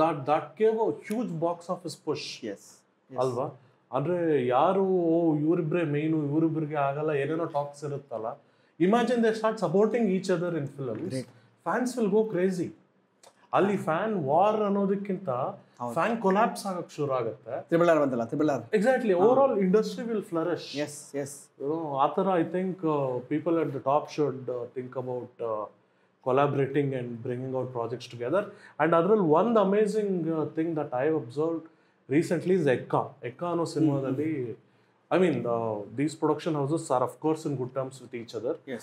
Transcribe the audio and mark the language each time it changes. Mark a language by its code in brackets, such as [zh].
[en] That gave a huge box office push. [kn] ಅಲ್ವಾ? ಅಂದರೆ ಯಾರು ಇವರಿಬ್ಬರೇ ಮೇಯ್ನು, ಇವರಿಬ್ಬರಿಗೆ ಆಗಲ್ಲ, ಏನೇನೋ ಟಾಕ್ಸ್ ಇರುತ್ತಲ್ಲ. [en] Imagine they start supporting each other in films. Fans will go crazy. [kn] ಅಲ್ಲಿ ಫ್ಯಾನ್ ವಾರ್ ಅನ್ನೋದಕ್ಕಿಂತ ಫ್ಯಾನ್ ಕೊಲಾಪ್ಸ್ ಆಗಕ್ಕೆ ಶುರು ಆಗುತ್ತೆ. [en] Triple R. Exactly. Over all industry will flourish. [kn] ಆ ಥರ [en] I think people at the top should think about collaborating and bringing out projects together. And [kn] ಅದರಲ್ಲಿ ಒಂದು [en] amazing thing that I have observed recently is Ekka [kn] ಅನ್ನೋ ಸಿನಿಮಾದಲ್ಲಿ, [en] I mean, these production houses are of course in good terms with each other.